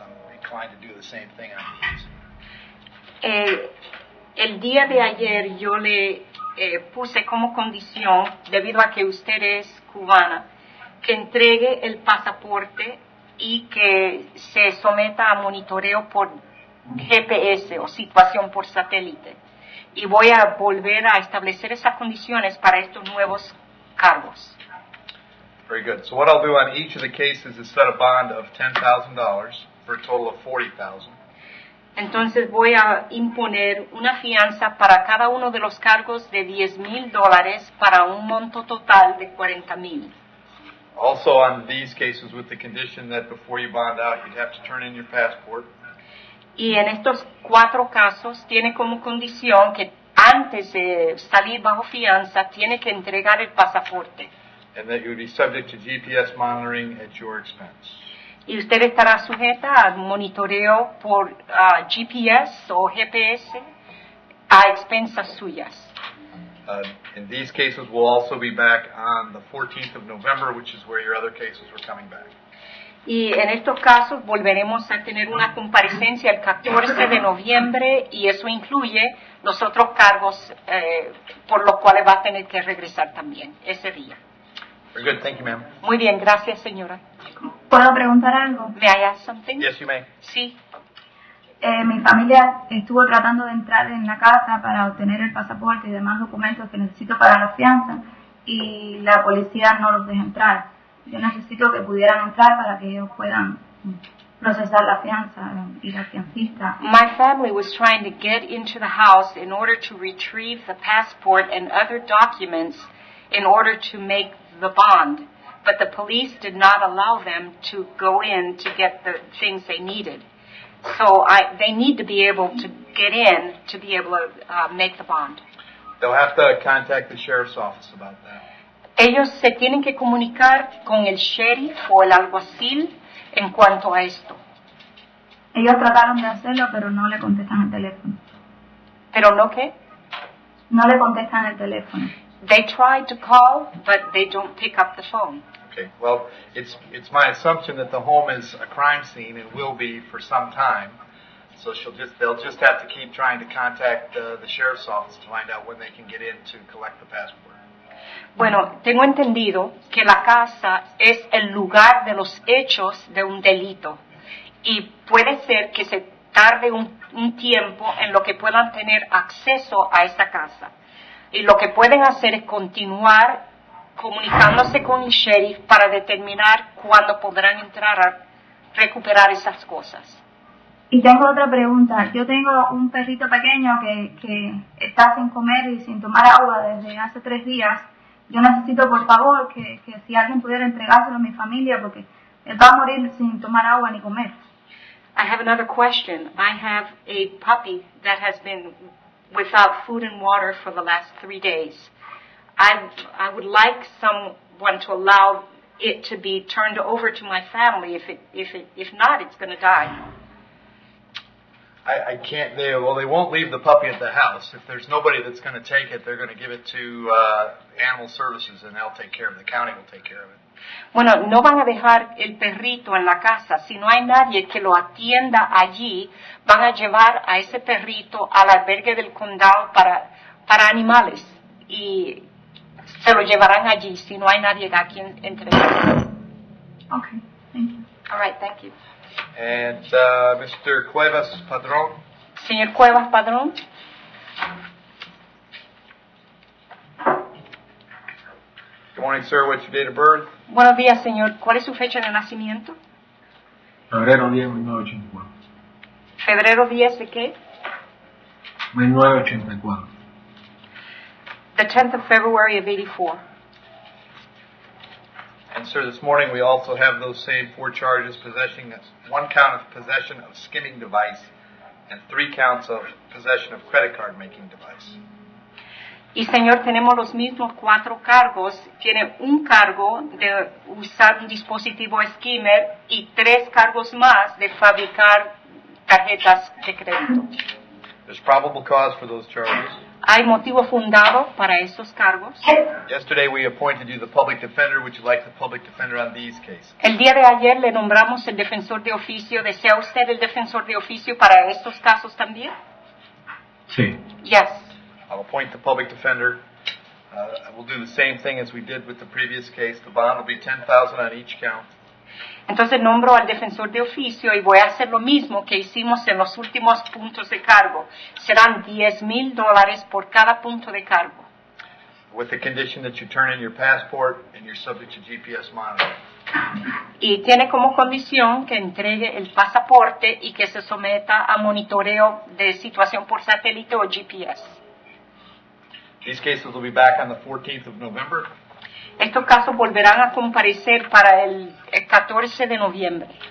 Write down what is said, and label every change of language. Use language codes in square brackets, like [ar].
[en] I'm inclined to do the same thing on these. [es] El día de ayer yo le puse como condición, debido a que usted es cubana, que entregue el pasaporte y que se someta a monitoreo por GPS o situación por satélite. Y voy a volver a establecer esas condiciones para estos nuevos cargos. [en] Very good. So what I'll do on each of the cases is set a bond of $10,000 for a total of $40,000. [es] Entonces voy a imponer una fianza para cada uno de los cargos de $10,000 para un monto total de $40,000. [en] Also on these cases with the condition that before you bond out you'd have to turn in your passport. [es] Y en estos 4 casos tiene como condición que antes de salir bajo fianza tiene que entregar el pasaporte. [en] And that you would be subject to GPS monitoring at your expense. [es] Y usted estará sujeta al monitoreo por GPS o GPS a expensas suyas. [en] In these cases, we'll also be back on the 14th of November, which is where your other cases were coming back. [es] Y en estos casos volveremos a tener una comparecencia el 14 de noviembre y eso incluye los otros cargos por los cuales va a tener que regresar también ese día. [en] Very good. Thank you, ma'am. [es] Muy bien, gracias, señora. ¿Puedo preguntar algo? [en] May I ask something? Yes, you may. [es] Sí. Mi familia estuvo tratando de entrar en la casa para obtener el pasaporte y demás documentos que necesito para la fianza y la policía no los deja entrar. Yo necesito que pudieran entrar para que ellos puedan procesar la fianza y la fiancista. [en] My family was trying to get into the house in order to retrieve the passport and other documents in order to make the bond, but the police did not allow them to go in to get the things they needed. So they need to be able to get in to be able to make the bond. They'll have to contact the sheriff's office about that. [es] Ellos se tienen que comunicar con el sheriff o el alguacil en cuanto a esto. Ellos trataron de hacerlo, pero no le contestan el teléfono. ¿Pero no qué? No le contestan el teléfono. [en] They tried to call, but they don't pick up the phone. Okay. Well, it's my assumption that the home is a crime scene and will be for some time. So they'll just have to keep trying to contact the sheriff's office to find out when they can get in to collect the passport. [es] Bueno, tengo entendido que la casa es el lugar de los hechos de un delito y puede ser que se tarde un tiempo en lo que puedan tener acceso a esa casa. Y lo que pueden hacer es continuar comunicándose con el sheriff para determinar cuándo podrán entrar a recuperar esas cosas. Y tengo otra pregunta. Yo tengo un perrito pequeño que está sin comer y sin tomar agua desde hace 3 días. Yo necesito, por favor, que si alguien pudiera entregárselo a mi familia, porque él va a morir sin tomar agua ni comer. [en] I have another question. I have a puppy that has been without food and water for the last 3 days. I would like someone to allow it to be turned over to my family. If not, it's going to die. I can't. They won't leave the puppy at the house. If there's nobody that's going to take it, they're going to give it to animal services, and they'll take care of it. The county will take care of it. [es] Bueno, no van a dejar el perrito en la casa. Si no hay nadie que lo atienda allí, van a llevar a ese perrito al albergue del condado para animales y se lo llevarán allí si no hay nadie a quien entregar. [en] Okay, thank you. All right, thank you. And Mr. Cuevas Padron. [es] Señor Cuevas Padrón. [en] Good morning, sir. What's your date of birth? [es] Buenos días, señor. ¿Cuál es su fecha de nacimiento? Febrero 10, 1984. ¿Febrero 10 de qué? 1984. [en] The 10th of February of 84. And sir, this morning we also have those same 4 charges: possessing 1 count of possession of skimming device and 3 counts of possession of credit card making device. [es] Y señor, tenemos los mismos 4 cargos. Tiene un cargo de usar un dispositivo skimmer y 3 cargos más de fabricar tarjetas de crédito. [en] There's probable cause for those charges. [es] ¿Hay motivo fundado para esos cargos? [en] Yesterday we appointed you the public defender. Would you like the public defender on these cases? [es] El día de ayer le nombramos el defensor de oficio. ¿Desea usted el defensor de oficio para estos casos también? Sí. [en] Yes. I'll appoint the public defender. We'll do the same thing as we did with the previous case. The bond will be $10,000 on each count. [es] Entonces nombro al defensor de oficio y voy a hacer lo mismo que hicimos en los últimos puntos de cargo. Serán $10,000 por cada punto de cargo. [en] With the condition that you turn in your passport and you're subject to GPS monitoring. [es] Y tiene como condición que entregue el pasaporte y que se someta a monitoreo de situación por satélite o GPS. [en] These cases will be back on the 14th of November. [es] Estos casos volverán a comparecer para el 14 de noviembre.